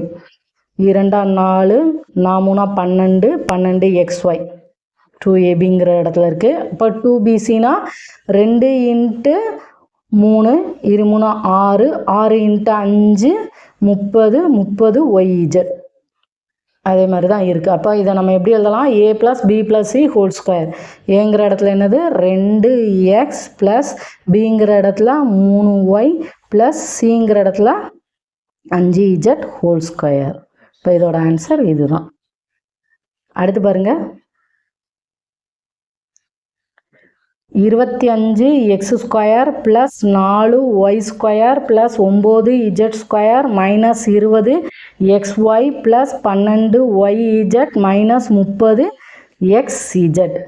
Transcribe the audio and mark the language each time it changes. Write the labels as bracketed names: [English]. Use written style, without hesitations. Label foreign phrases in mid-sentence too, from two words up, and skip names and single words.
[Tamil] 2 4 4 12 12xy 2abங்கிற இடத்துல இருக்குது. இப்போ 2bcனா 2 இன்ட்டு 3 2 3 6 6 இன்ட்டு 5 30 30yz. அதே மாதிரி தான் இருக்குது. அப்போ இதை நம்ம எப்படி எழுதலாம்? [English] a plus b plus c whole square. [Tamil] ஏங்கிற இடத்துல என்னது 2x ப்ளஸ் பிங்கிற இடத்துல 3y ப்ளஸ் சிங்கிற இடத்துல 5z [English] whole square. [Tamil] இப்போ இதோட ஆன்சர் இதுதான். அடுத்து பாருங்கள். [English] 25x² plus 4y² plus 9z² minus 20xy plus 12yz minus 30xz.